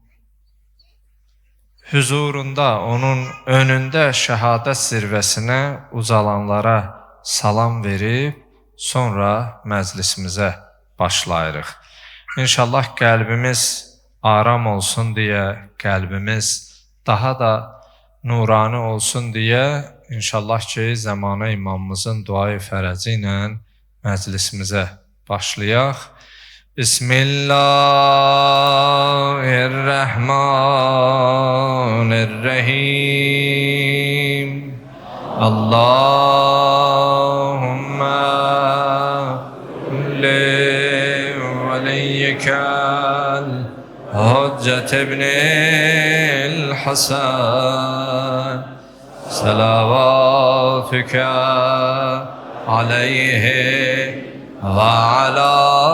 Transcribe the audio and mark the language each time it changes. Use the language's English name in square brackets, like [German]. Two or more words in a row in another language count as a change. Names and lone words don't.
[Azerbaijani] huzurunda, onun önündə şəhadət zirvəsinə ucalanlara salam verib, sonra məclisimizə başlayırıq. İnşallah qəlbimiz aram olsun deyə, qəlbimiz daha da nurani olsun deyə, inşallah ki, zəmanə imamımızın duayı fərəci ilə məclisimizə başlayaq. Bismillahirrahmanirrahim. [Arabic] Allahümme وليك الحجة ابن الحسن صلواتك عليه وعلى